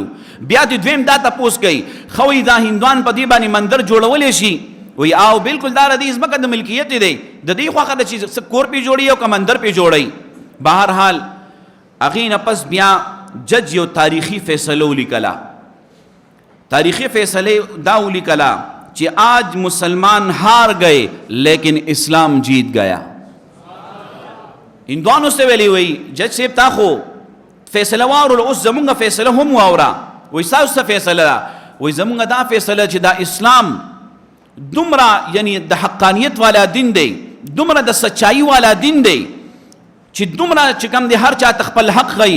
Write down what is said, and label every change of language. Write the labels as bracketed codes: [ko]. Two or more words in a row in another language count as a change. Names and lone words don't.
[ps] بیا د دویم دا تپوس کوي، ښه وایي دا هندوان په دې باندې مندر جوړولی شي؟ وایي او بالکل دا د دې ځمکه د ملکیت دی، د دې خوښه ده چې کور پې جوړوي او که مندر پې جوړوي. بهرحال هغې نه پس بیا جج یو تاریخی فیصله ولیکله. تاریخی فیصله دا ولیکله چې [ur] آج مسلمان ہار گئے لیکن اسلام جیت گیا. [ps] هندوانو سے ویلی وی جج صاحب تا خو فیصله واورل، اوس زمونږ فیصله هم واوره. وایي ستاسو څه فیصله ده؟ وایي زمونږ دا فیصله چې دا اسلام دومره یعنی د حقانیت والا دین دی، دومره د سچایي والا دین دی چې دومره چې کوم دی هر چا ته خپل حق غي.